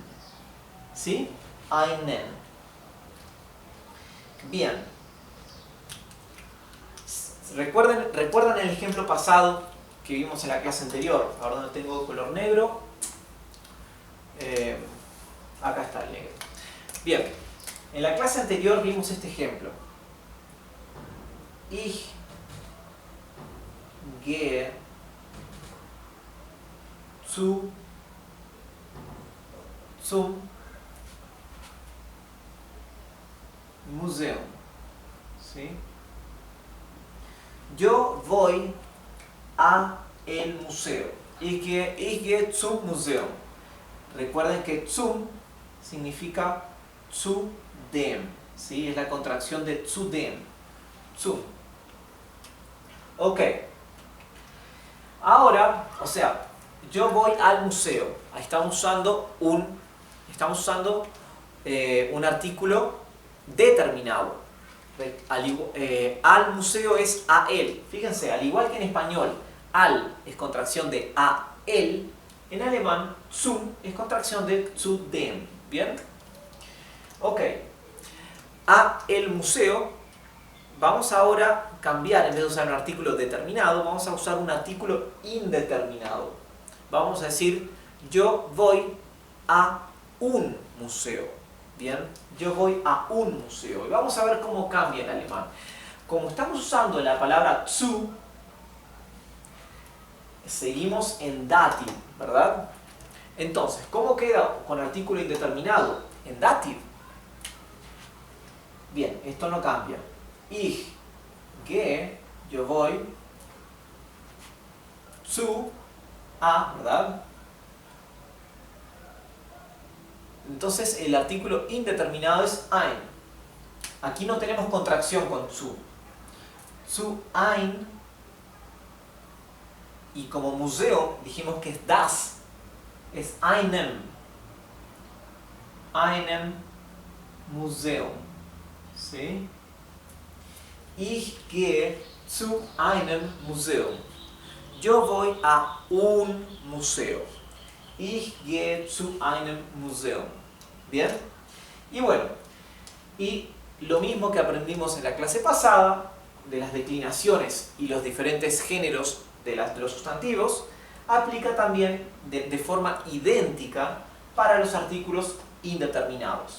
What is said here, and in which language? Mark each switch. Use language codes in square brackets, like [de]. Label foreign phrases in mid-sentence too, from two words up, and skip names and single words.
[es] ¿Sí? Einen. Bien. ¿Recuerdan el ejemplo pasado que vimos en la clase anterior? Ahora no tengo color negro. Acá está el negro. Bien, en la clase anterior vimos este ejemplo. [de] Ich gehe zum Museum. [es] ¿Sí? Yo voy a el museo. [de] Ich gehe zum Museum. [es] Recuerden que zum significa [de] zu dem. [es] ¿Sí? Es la contracción de [de] zu dem. [es] Zum. Ok. Ahora, o sea, yo voy al museo. Ahí estamos usando un artículo determinado. Al museo es a él. Fíjense, al igual que en español, al es contracción de a él, en alemán, zum es contracción de [de] zu dem. [es] ¿Bien? Ok. A el museo, vamos ahora a cambiar, en vez de usar un artículo determinado, vamos a usar un artículo indeterminado. Vamos a decir, yo voy a un museo. Bien, yo voy a un museo. Y vamos a ver cómo cambia en alemán. Como estamos usando la palabra zu, seguimos en dative, ¿verdad? Entonces, ¿cómo queda con artículo indeterminado? En dative. Bien, esto no cambia. [de] Ich gehe, [es] yo voy, zu, a, ¿verdad? Entonces el artículo indeterminado es ein. Aquí no tenemos contracción con zu. [de] Zu ein. [es] Y como museo dijimos que es das. [de] Es einem. Einem Museum. [es] ¿Sí? [de] Ich gehe zu einem Museum. [es] Yo voy a un museo. [de] Ich gehe zu einem Museum. [es] ¿Bien? Y bueno, y lo mismo que aprendimos en la clase pasada, de las declinaciones y los diferentes géneros de los sustantivos, aplica también de forma idéntica para los artículos indeterminados.